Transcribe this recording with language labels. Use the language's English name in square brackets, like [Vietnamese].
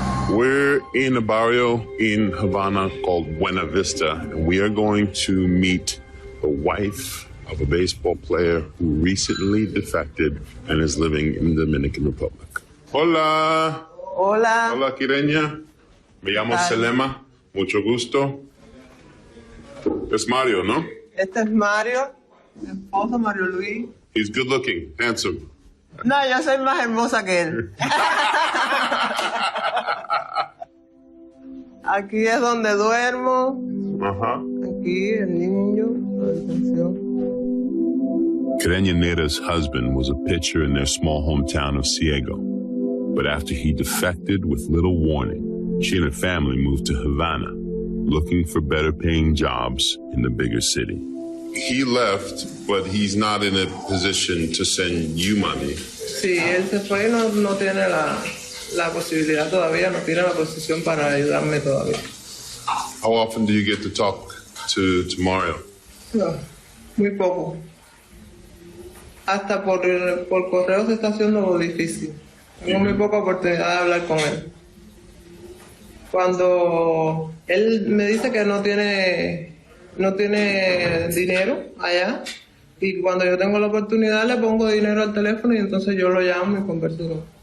[English] We're in a barrio in Havana called Buena Vista, and we are going to meet the wife of a baseball player who recently defected and is living in the Dominican Republic. [Spanish] Hola. Hola. Hola, Quireña. Me llamo Selema. Mucho gusto. Es Mario, ¿no? Este es Mario. Mi esposo Mario Luis. [English] He's good looking, handsome. [Spanish] No, yo soy más hermosa que él. Aquí es donde duermo. Aquí el niño, la habitación. [English] Carreño Neira's husband was a pitcher in their small hometown of Ciego. But after he defected with little warning, she and her family moved to Havana, looking for better paying jobs in the bigger city. He left, but he's not in a position to send you money. [Spanish] Sí, él se fue y no tiene la posibilidad todavía, no tiene la posición para ayudarme todavía. [English] How often do you get to talk to Mario? [Spanish] No, muy poco. Hasta por correo se está haciendo difícil. Tengo muy poca oportunidad de hablar con él. Cuando él me dice que no tiene dinero allá, y cuando yo tengo la oportunidad le pongo dinero al teléfono y entonces yo lo llamo y converso con él.